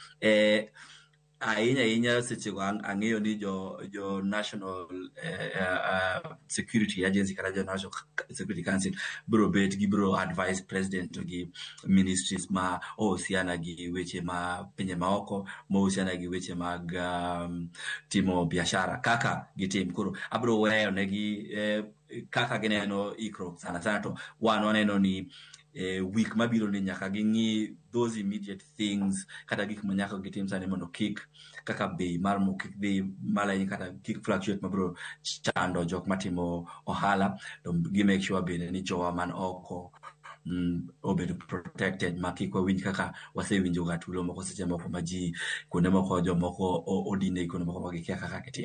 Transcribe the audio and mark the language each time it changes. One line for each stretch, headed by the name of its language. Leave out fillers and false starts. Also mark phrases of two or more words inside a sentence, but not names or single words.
Luo (Kenya and Tanzania): Ahinya seche go ang'eyo ni jo National Security Agency kata jo National Security Council biro
English: advise president
Luo (Kenya and Tanzania): gi ministries ma ohusiana gi weche ma pinje maoko, ma ohusiana gi weche mag timo biashara kaka gitim. Koro abiro weyo negi kaka gineno ikruok sana to wan waneno ni week mabiro ni nyaka ging'i
English: those immediate things
Luo (Kenya and Tanzania): kata gik ma nyaka gitim sani mondo kik kaka bei mar mo kik dhi maleny kata kik fluctuate mabiro chando jok matimo ohala, to gi
English: make sure
Luo (Kenya and Tanzania): bende ni jowa man oko obed protected, ma kik wawinj kaka wasewinjo ga tulo moko seche moko ma ji kuonde moko jomoko odine kuonde moko ma gikia kaka gitim.